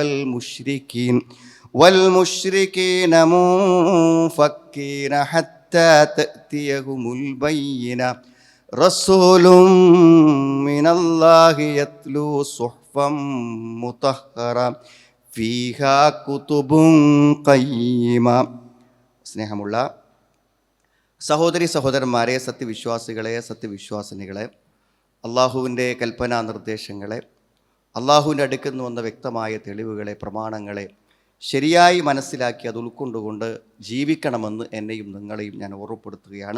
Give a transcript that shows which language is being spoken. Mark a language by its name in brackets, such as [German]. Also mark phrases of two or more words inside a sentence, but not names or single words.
[Arabic] والمشركين منفكين حتى تأتيهم البينة رسول من الله يتلو صحفا مطهرة فيها كتب قيمة. [Malayalam] സ്നേഹമുള്ള സഹോദരി സഹോദരന്മാരെ, സത്യവിശ്വാസികളെ, സത്യവിശ്വാസിനികളെ, അള്ളാഹുവിൻ്റെ കൽപ്പനാ നിർദ്ദേശങ്ങളെ, അള്ളാഹുവിൻ്റെ അടുക്കൽ നിന്ന് വന്ന വ്യക്തമായ തെളിവുകളെ, പ്രമാണങ്ങളെ ശരിയായി മനസ്സിലാക്കി അത് ഉൾക്കൊണ്ടുകൊണ്ട് ജീവിക്കണമെന്ന് എന്നെയും നിങ്ങളെയും ഞാൻ ഓർമ്മപ്പെടുത്തുകയാണ്.